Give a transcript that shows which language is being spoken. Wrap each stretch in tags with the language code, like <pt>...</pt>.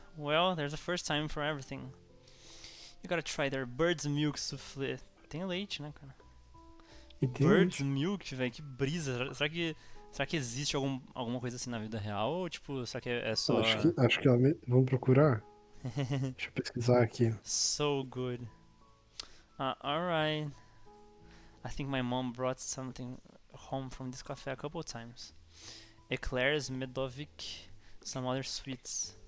<en>Well, there's a first time for everything. You gotta try their bird's milk soufflé.</en> <pt>Tem leite, né, cara? E tem Bird's milk, velho, que brisa. Será que existe alguma coisa assim na vida real? Ou, tipo, será que é só... Acho que vamos procurar? Deixa eu pesquisar aqui.</pt> <en>So good. Alright. I think my mom brought something home from this cafe a couple times. Eclairs, Medovic, some other sweets.</en>